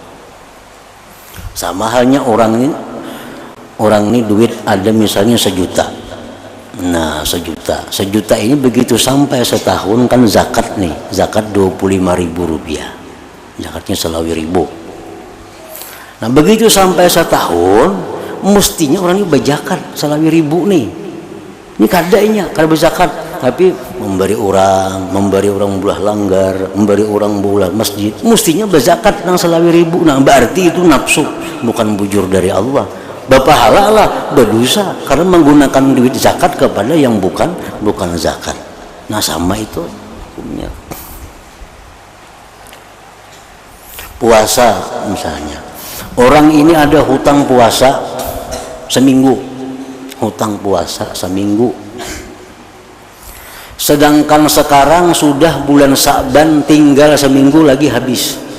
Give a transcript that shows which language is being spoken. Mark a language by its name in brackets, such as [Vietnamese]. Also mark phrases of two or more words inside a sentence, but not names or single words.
[Indonesian] Sama halnya orang ini duit ada misalnya 1 juta. Nah 1 juta ini begitu sampai setahun kan zakat nih, zakat 25.000 rupiah, zakatnya [Banjar] selawi ribu. [Indonesian] Nah begitu sampai setahun mestinya orang ini berzakat [Banjar] selawi ribu [Indonesian] nih. Ini [Banjar] kadanya kada [Indonesian] berzakat, tapi memberi orang belah langgar, memberi orang bola masjid, mestinya berzakat nang [Banjar] selawi ribu. [Indonesian] Nah berarti itu nafsu, bukan bujur dari Allah. Bapak halal berdosa karena menggunakan duit zakat kepada yang bukan zakat. Nah sama itu hukumnya. Puasa misalnya, orang ini ada hutang puasa seminggu, sedangkan sekarang sudah bulan Sa'ban, tinggal seminggu lagi habis.